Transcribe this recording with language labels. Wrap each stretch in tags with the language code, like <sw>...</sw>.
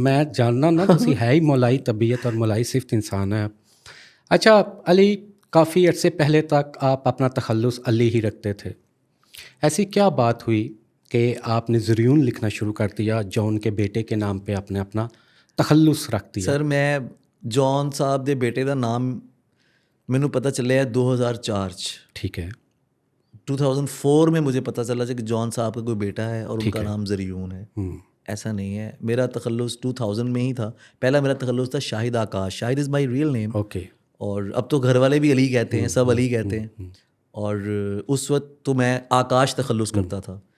<pa>میں جاننا نا تسی ہے ہی</pa> <ur>مولائی طبیعت اور مولائی صفت انسان ہے. اچھا علی, کافی عرصے پہلے تک آپ اپنا تخلص علی ہی رکھتے تھے. ایسی کیا بات ہوئی کہ آپ نے زریون لکھنا شروع کر دیا, جون کے بیٹے کے نام پہ آپ نے اپنا تخلص رکھ دیا؟</ur> <pa>سر میں جون صاحب دے بیٹے دا نام مینوں پتہ چلیا 2004 چ.</pa> <ur>ٹھیک ہے. 2004 میں مجھے پتہ چلا کہ جون صاحب کا کوئی بیٹا ہے اور ان کا نام زریون ہے. ایسا نہیں ہے, میرا تخلص 2000 میں ہی تھا. پہلا میرا تخلص تھا شاہد آکاش.</ur> <en>Shahid is my real name.</en> <ur>اوکے. اور اب تو گھر والے بھی علی کہتے ہیں, سب علی کہتے ہیں. اور اس وقت تو میں آکاش تخلص کرتا تھا.</ur>